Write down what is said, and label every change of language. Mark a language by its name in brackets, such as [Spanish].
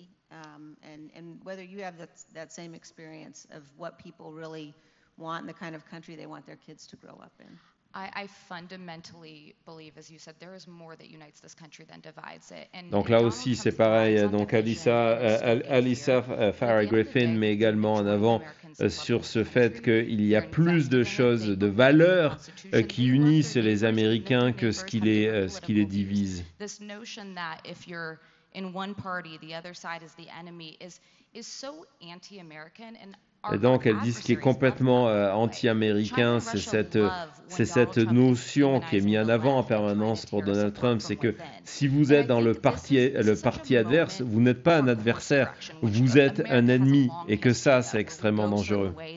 [English] And whether you have that same experience of what people really want and the kind of country they want their kids to grow up in. I fundamentally believe, as you said, there is more that unites this country than divides it. [French] Donc là aussi, c'est pareil. Donc Alyssa Farah Griffin met également en avant sur ce fait qu'il y a plus de choses, de valeurs qui unissent les Américains que ce qui les divise. [English] This notion that if you're in one party, the other side is the enemy is so anti-American. [French] Et donc, elle dit ce qui est complètement anti-américain, c'est cette notion qui est mise en avant en permanence pour Donald Trump, c'est que si vous êtes dans le parti adverse, vous n'êtes pas un adversaire, vous êtes un ennemi, et que ça, c'est extrêmement dangereux.